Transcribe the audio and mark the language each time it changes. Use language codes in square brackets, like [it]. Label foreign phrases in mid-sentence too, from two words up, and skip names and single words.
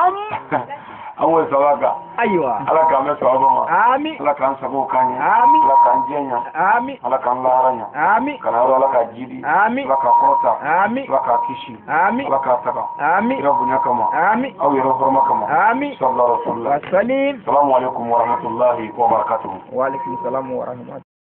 [bm] An k'o sababa kan. Ayiwa. Ala k'an bɛ sababa ma. Amin. Ala k'an sago k'an ye. Amin. Ala k'an diɲɛ ɲa. Amin. Ala k'an lahara ɲa. Amin. Kana yɔrɔ Ala ka jidi. Amin. Ala k'a kɔrɔta. Amin. Ala k'a kisi. Amin. Ala k'a taga. Amin. Kira bonya kama. Amin. Aw yɛrɛ hɔrɔma kama. Amin. [ar] صلى الله عليه وسلم. Wasalim. السلام عليكم ورحمة الله وبركاته. وعليكم السلام ورحمة الله.